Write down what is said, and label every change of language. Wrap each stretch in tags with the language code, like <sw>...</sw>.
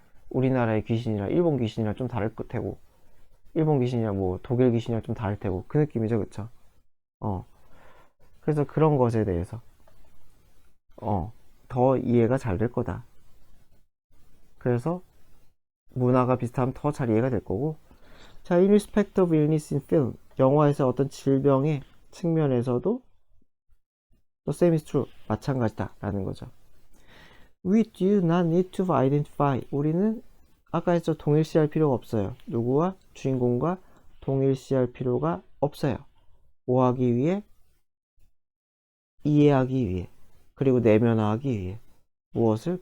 <ko>우리나라의 귀신이랑 일본 귀신이랑 좀 다를 테고, 일본 귀신이랑 뭐 독일 귀신이랑 좀 다를 테고, 그 느낌이죠. 그쵸? 그래서 그런 것에 대해서 더 이해가 잘 될 거다. 그래서 문화가 비슷하면 더 잘 이해가 될 거고.</ko> <en>자, in respect of illness in film,</en> <ko>영화에서 어떤 질병의 측면에서도</ko> <en>the same is true,</en> <ko>마찬가지다 라는 거죠.</ko> <en>We do not need to identify,</en> <ko>우리는 아까 했죠, 동일시할 필요가 없어요. 누구와? 주인공과 동일시할 필요가 없어요. 뭐 하기 위해? 이해하기 위해, 그리고 내면화하기 위해. 무엇을?</ko>